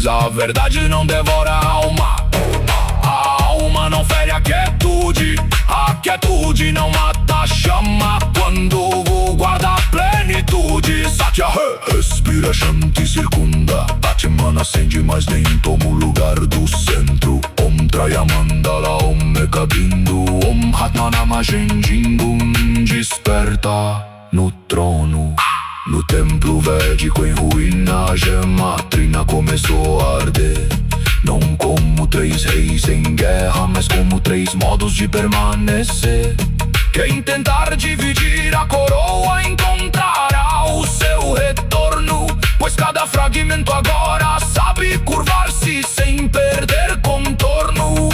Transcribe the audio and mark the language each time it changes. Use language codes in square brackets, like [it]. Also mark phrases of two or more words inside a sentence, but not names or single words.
[pt] A verdade não devora a alma não fere a quietude não mata a chama quando o guarda a plenitude. Satya respira, Shanti circunda, Atman acende, mas nem toma o lugar do centro. [sa] ॐ त्रय मण्डल ॐ मेक बिन्दु ॐ आत्मन् नाम Shenjingun. [pt] Desperta no trono, no templo védico em ruína, a gema trina começou a arder. Não como 3 reis em guerra, mas como 3 modos de permanecer. Quem tentar dividir a coroa encontrará o seu retorno, pois cada fragmento agora sabe curvar-se sem perder contorno.